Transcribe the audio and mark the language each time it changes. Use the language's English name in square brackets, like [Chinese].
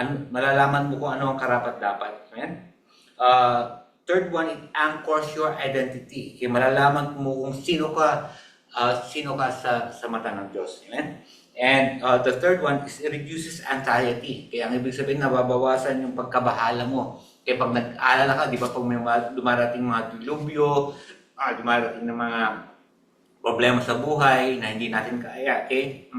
[Filipino] Malalaman mo kung ano ang karapat-dapat. Amen? [English] Third one, it anchors your identity. [Filipino] Okay, malalaman mo kung sino ka sa mata ng Diyos. Amen? [English] And the third one is it reduces anxiety. [Filipino] Kaya ang ibig sabihin, nababawasan yung pagkabahala mo. Kaya pag nag-aalala ka, di ba, pag may dumarating mga dilubyo, dumarating na mga problema sa buhay na hindi natin kaya, okay?